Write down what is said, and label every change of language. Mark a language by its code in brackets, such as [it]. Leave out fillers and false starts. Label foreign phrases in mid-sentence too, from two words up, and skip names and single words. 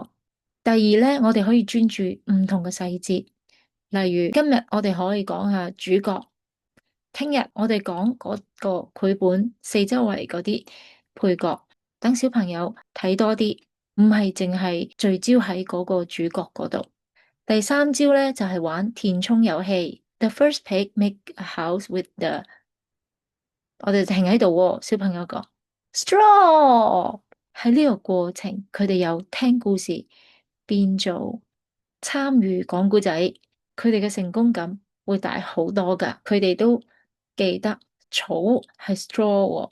[yue] 第二呢，我哋可以專注唔同嘅細節，例如今日我哋可以講下主角。聽日我哋講嗰個繪本四周圍嗰啲配角，等小朋友睇多啲，唔係淨係聚焦喺嗰個主角嗰度。第三招咧就係玩填充遊戲。 [en] The first pig make a house with the， [yue] 我哋停喺度喎，小朋友講 straw。喺呢個過程，佢哋由聽故事變做參與講故仔，佢哋嘅成功感會大好多噶。佢哋都記得草係 straw 喎。